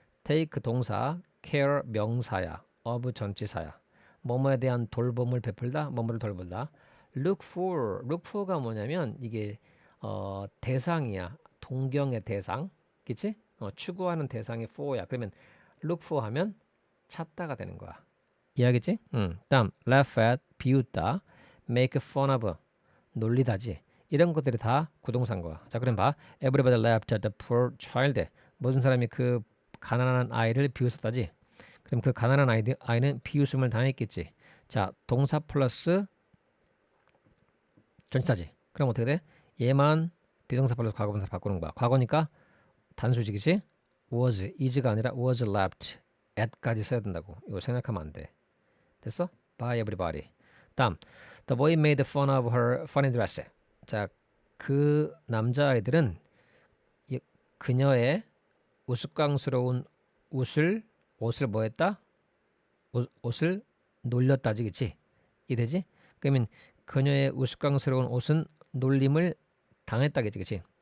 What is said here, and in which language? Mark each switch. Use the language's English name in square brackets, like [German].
[Korean] Take 동사, care 명사야. of 전치사야. 뭐뭐에 대한 돌봄을 베풀다, 뭐뭐를 돌보다. Look for가 뭐냐면 이게 대상이야. 동경의 대상, 그치? 추구하는 대상이 for야. 그러면 look for 하면 찾다가 되는 거야. 이해하겠지? 다음 laugh at 비웃다, make fun of 놀리다지. 이런 것들이 다 구동사인 거야. 자, 그럼 봐. [English] Everybody laughed at the poor child. [Korean] 모든 사람이 그 가난한 아이를 비웃었다지. 그럼 그 가난한 아이는 비웃음을 당했겠지. 자, 동사 플러스 전치사지. 그럼 어떻게 돼? 얘만 비동사 플러스 과거분사로 바꾸는 거야. 과거니까 단수직이지. was, is가 아니라 [English] was laughed at [Korean] 까지 써야 된다고. 이거 생각하면 안 돼. 됐어? [English] By everybody. [Korean] 다음, [English] the boy made fun of her funny dress. [Korean] 자, 그 남자아이들은 그녀의 우스꽝스러운 옷을 뭐 했다? 옷을 놀렸다지, 그치? 이해되지? 그러면 그녀의 우스꽝스러운 옷은 놀림을 당했다겠지, 그치?